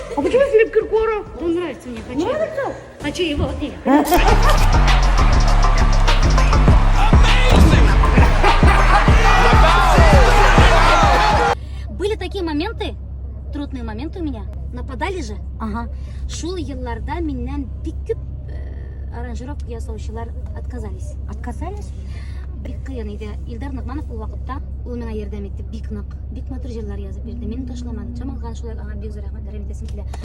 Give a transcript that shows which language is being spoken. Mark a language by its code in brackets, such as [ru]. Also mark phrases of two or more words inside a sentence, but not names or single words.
[ru] А почему Филипп Киркоров? Он нравится мне, хочу. Нравится? Хочу его. Были такие моменты, трудные моменты у меня. Нападали же. Ага. [tt] Шул елларда менен бик күп аранжировка ясаучылар отказались. [ru] Отказались? [tt] Бик кыйын иде. Илдар Нығманов ул вакытта ул миңа ярдәм итте. Бик нык, бик матур җырлар язып бирде. Мине ташламады. Жамалган шулай аңа бик зур рәхмәтләр әйтәсем килә.